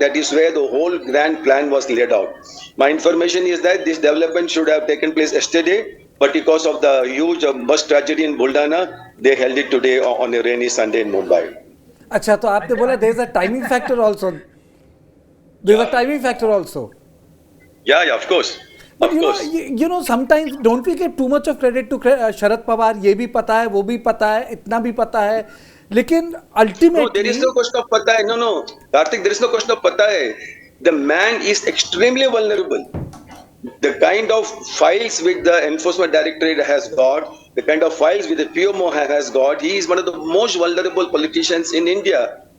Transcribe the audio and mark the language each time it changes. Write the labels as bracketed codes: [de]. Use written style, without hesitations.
[en] That is where the whole grand plan was laid out. My information is that this development should have taken place yesterday, but because of the huge bus tragedy in Buldana, they held it today on a rainy Sunday in Mumbai. [hi] अच्छा, तो आपने बोला [en] there is a timing factor also. There is a timing factor also. Yeah, of course. But you know, sometimes don't we give too much of credit to Sharad Pawar? [hi] ये भी पता है, वो भी पता है, इतना भी पता है. लेकिन ultimately, [en] no, there is no question of [hi] pata hai. [en] No, Karthik, there is no question of pata hai. The man is extremely vulnerable. The kind of files which the Enforcement Directorate has got, the kind of files which the PMO has got, he is one of the most vulnerable politicians in India.